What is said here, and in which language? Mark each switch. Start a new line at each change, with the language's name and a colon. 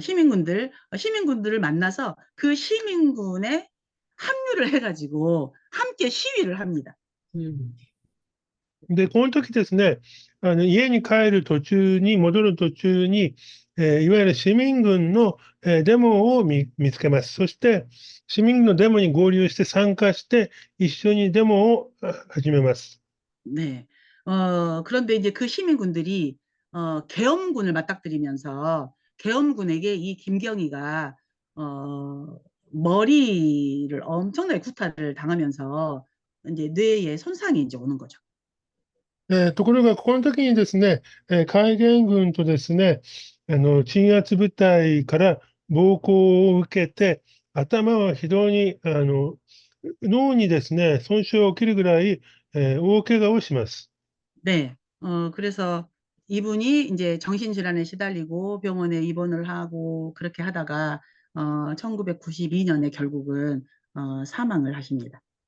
Korean: 시민군들을 만나서 그 시민군에 합류를 해가지고 함께 시위를 합니다. うん。
Japanese: で、この時ですね、家に帰る途中に、戻る途中に、いわゆる市民軍の、デモを見つけます。そして、市民軍のデモに合流して参加して、一緒にデモを始めます。 네.
Korean: 그런데 이제 그 시민군들이 계엄군을 맞닥뜨리면서 계엄군에게 이 김경희가 머리를 엄청나게 구타를 당하면서 이제 뇌에 손상이 이제 오는 거죠.
Japanese: ところが、ここの時にですね、海軍軍とですね、鎮圧部隊から暴行を受けて、頭は非常に、脳にですね、損傷が起きるぐらい、大怪我をします。 네.
Korean: 그래서 이분이 이제 정신질환에 시달리고 병원에 입원을 하고 그렇게 하다가 1992년에 결국은 사망을 하십니다.